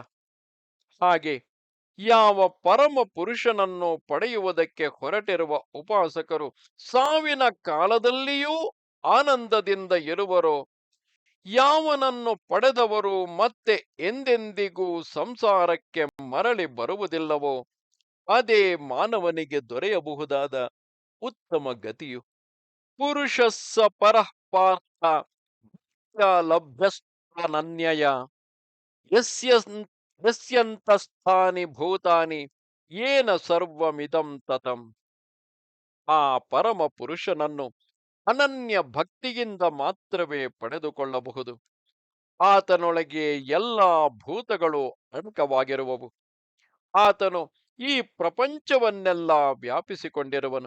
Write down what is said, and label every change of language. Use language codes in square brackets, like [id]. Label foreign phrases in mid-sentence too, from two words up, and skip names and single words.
[kn] ಹಾಗೆ ಯಾವ ಪರಮ ಪುರುಷನನ್ನು ಪಡೆಯುವುದಕ್ಕೆ ಹೊರಟಿರುವ ಉಪಾಸಕರು ಸಾವಿನ ಕಾಲದಲ್ಲಿಯೂ ಆನಂದದಿಂದ ಇರುವರೋ, ಯಾವನನ್ನು ಪಡೆದವರು ಮತ್ತೆ ಎಂದೆಂದಿಗೂ ಸಂಸಾರಕ್ಕೆ ಮರಳಿ ಬರುವುದಿಲ್ಲವೋ, ಅದೇ ಮಾನವನಿಗೆ ದೊರೆಯಬಹುದಾದ ಉತ್ತಮ ಗತಿಯು. [sa] ಪುರುಷಸ್ಸ ಪರಃ ಪಾರ್ಥ ಲಭ್ಯಸ್ಥಾನನ್ಯಯ ಯಸ್ಯ ಯಸ್ಯಂತಸ್ಥಾನಿ ಭೂತಾನಿ ಯೇನ ಸರ್ವಮಿದಂ ತತಂ. [kn] ಆ ಪರಮ ಪುರುಷನನ್ನು ಅನನ್ಯ ಭಕ್ತಿಯಿಂದ ಮಾತ್ರವೇ ಪಡೆದುಕೊಳ್ಳಬಹುದು. ಆತನೊಳಗೆ ಎಲ್ಲ ಭೂತಗಳು ಅಡಕವಾಗಿರುವವು. ಆತನು ಈ ಪ್ರಪಂಚವನ್ನೆಲ್ಲ ವ್ಯಾಪಿಸಿಕೊಂಡಿರುವನು.